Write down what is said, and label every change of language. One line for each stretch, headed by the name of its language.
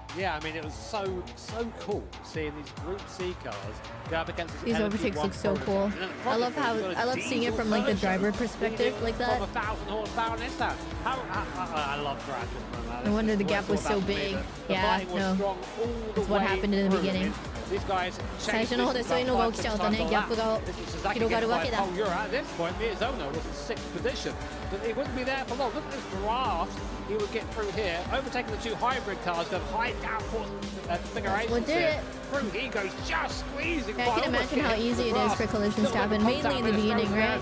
English: Yeah, I mean, it was so cool seeing these Group C cars go up against these overtakes look so cool. I love seeing it from like the driver perspective like that. From 1,000 horsepower, and that. I love Gran. No wonder the gap was so big. Yeah, no. That's what happened in the beginning.
Japanese: 最初の方でそういうのが起きちゃうとね、ギャップが広がるわけだ。
English: At this point, Miyazono was in 6th position, but it wouldn't be there for long. Look at this draft. He would get through here, overtaking the 2 hybrid cars, the high downforce configurations here. Through, he goes just squeezing. I can imagine how easy it is for collisions to happen, mainly in the beginning, right?